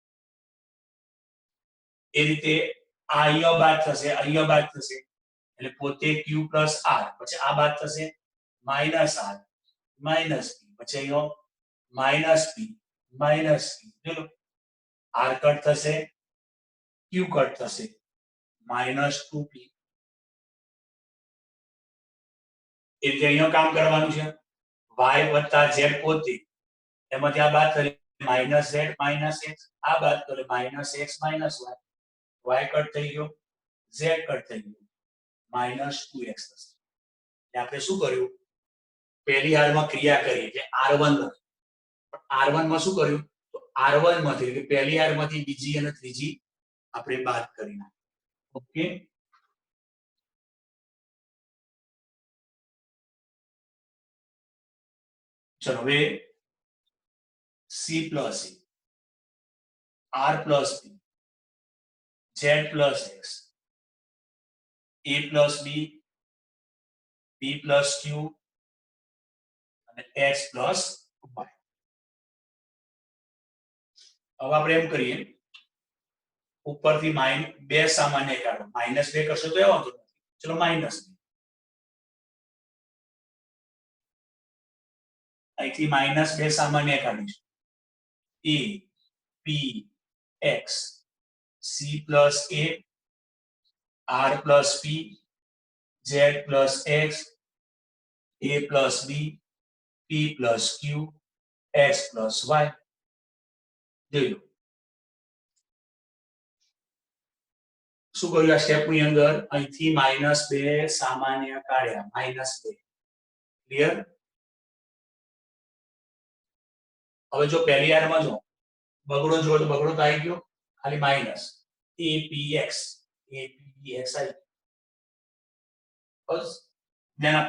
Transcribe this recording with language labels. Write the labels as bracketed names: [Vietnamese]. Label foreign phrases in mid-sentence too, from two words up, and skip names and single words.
[Gujarati] એ રીતે આ અહીંયા બાદ થશે, અહીંયા બાદ થશે, એટલે પોતે [English] q plus r, [Gujarati] પછી આ બાદ થશે -r -p, પછી અહીંયા -p જોજો r કટ થશે, q કટ થશે, -2p. એટલે અહીંયા કામ કરવાનું છે. y વત્તા z પોતે, એમાંથી આ બાદ કરી -z -x, આ બાદ કરે -x -y, y કટ થઈ ગયો, z કટ થઈ ગયો, -2x થશે. આપણે શું કર્યું? પહેલી હારમાં ક્રિયા કરી એટલે r1 લખ્યું. r1 માં શું કર્યું? તો r1 માંથી એટલે પહેલી હારમાંથી બીજી અને ત્રીજી આપણે બાદ કરી નાખી. [English] ઓકે, [Gujarati] ચલો હવે [English] c plus a, r plus b, z plus x, a plus b, p plus q અને x plus y. [Gujarati] હવે આપણે એમ કરીએ, ઉપરથી બે સામાન્ય કાઢો, -2 કરશો તો એ વાંધો નથી. ચલો -2, અહીંથી -2 સામાન્ય કાઢીશું. [English] a p x, c plus a, r plus p, z plus x, a plus b, p plus q, x plus y. [Gujarati] જોઈ લો શું કર્યું આ સ્ટેપ ની અંદર? અહીંથી -2 સામાન્ય કાઢ્યા, -2. ક્લિયર? હવે જો પહેલી હારમાં જો બગડો જો તો બગડો તો આવી ગયો, ખાલી માઇનસ apx apx આવી બસ ધ્યાન આપો